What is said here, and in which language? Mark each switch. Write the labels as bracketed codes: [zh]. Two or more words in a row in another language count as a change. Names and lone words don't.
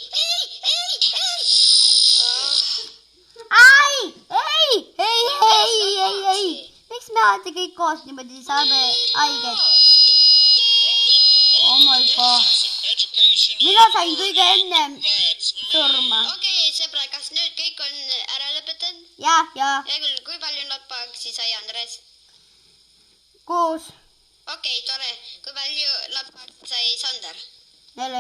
[et] Ei! Miks me alati kõik koos niimoodi saame haiget? [en] Oh my god. [et] Mina sain kõige ennem surma. Okei, sõbra, kas nüüd kõik on ära lõpetanud? Ja. Hea küll, kui palju lappaksi sai Andres? 6. Okei, tore. Kui palju lappaksi sai Sander? 4.